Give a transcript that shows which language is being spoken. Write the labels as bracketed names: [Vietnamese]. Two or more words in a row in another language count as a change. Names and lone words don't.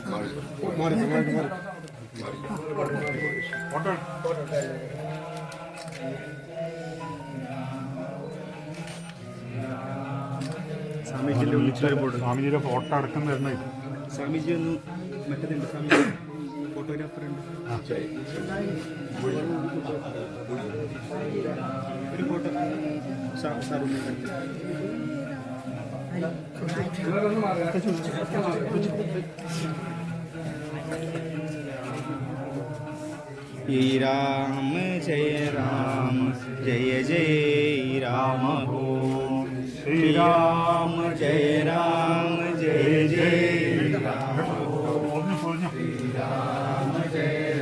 [Malayalam] ഫോട്ടോ സ്വാമിജിയുടെ ഫോട്ടോ അടക്കം തരണം. സ്വാമിജി ഒന്ന് മറ്റേതുണ്ട്, സ്വാമിജി ഫോട്ടോഗ്രാഫർ ഉണ്ട്. ഒരു ഫോട്ടോ സാർ [Hindi] राम जय जय राम हो श्री राम जय जय राम हो श्री राम जय